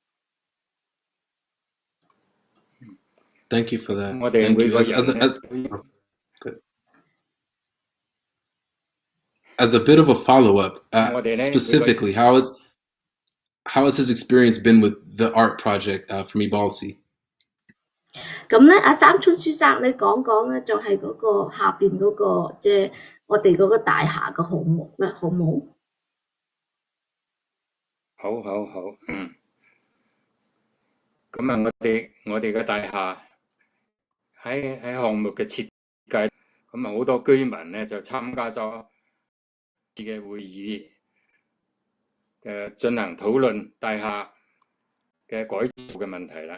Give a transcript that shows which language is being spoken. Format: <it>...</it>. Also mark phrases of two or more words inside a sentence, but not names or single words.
<en>Thank you for that. Thank you. As a bit of a follow-up, specifically, how has his experience been with the art project from EBALDC?</en> <yue>咁咧，阿三春先生，你講講咧，就係嗰個下邊嗰個，即係我哋嗰個大廈嘅項目咧，好冇？好。咁啊，我哋嘅大廈喺項目嘅設計，咁啊好多居民咧就參加咗嘅會議，進行討論大廈嘅改造嘅問題啦。</yue>